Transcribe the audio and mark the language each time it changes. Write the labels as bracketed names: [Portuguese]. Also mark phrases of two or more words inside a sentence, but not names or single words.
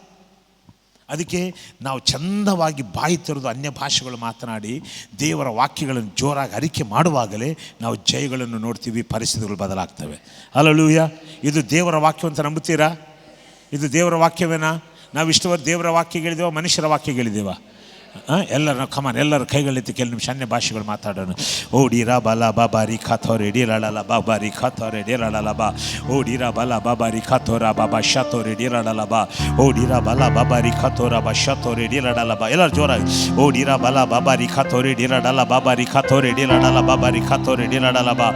[Kannada] ಅದಕ್ಕೆ ನಾವು ಚಂದವಾಗಿ ಬಾಯಿ ತೆರೆದು ಅನ್ಯ ಭಾಷೆಗಳು ಮಾತನಾಡಿ ದೇವರ ವಾಕ್ಯಗಳನ್ನು ಜೋರಾಗಿ ಅರಿಕೆ ಮಾಡುವಾಗಲೇ ನಾವು ಜಯಗಳನ್ನು ನೋಡ್ತೀವಿ, ಪರಿಸ್ಥಿತಿಗಳು ಬದಲಾಗ್ತವೆ. ಹಲ್ಲೆಲೂಯಾ. ಇದು ದೇವರ ವಾಕ್ಯ ಅಂತ ನಂಬುತ್ತೀರಾ? ಇದು ದೇವರ ವಾಕ್ಯವೇನಾ? ನಾವು ಇಷ್ಟವರೆಗೆ ದೇವರ ವಾಕ್ಯಗಳಿದ್ದೇವ, ಮನುಷ್ಯರ ವಾಕ್ಯಗಳಿದ್ದೇವ? ಎಲ್ಲರ ಕಮಾನ್, ಎಲ್ಲರ ಕೈಗಳೆತ್ತಿ ಕೆಲವು ನಿಮಿಷ ಅನ್ಯ ಭಾಷೆಗಳು ಮಾತಾಡೋಣ. ಓಡಿರಾ ಬಲ ಬಾಬಾರಿ ಖಾಥೋರೆ ಡಿರಳಲ ಬಾಬಾರಿ ಖಾಥೋರೆ ಡಿರಳಲ ಬಾ. ಓಡಿರಾ ಬಲ ಬಾಬಾರಿ ಖಾಥೋರ ಬಾಬಾ ಶತೋರೆ ಡಿರಳಲ ಬಾ. ಓಡಿರಾ ಬಲ ಬಾಬಾರಿ ಖಾಥೋರ ಬಾ ಶತೋರೆ ಡಿರಳಲ ಬಾ. ಎಲ್ಲರೂ ಜೋರಾಗಿ ಓಡಿರಾ ಬಲ ಬಾಬಾರಿ ಖಾಥೋರೆ ಡಿರಳಲ ಬಾಬಾರಿ ಖಾಥೋರೆ ಡಿರಳಲ ಬಾಬಾರಿ ಖಾಥೋರೆ ಡಿರಳಲ ಬಾ.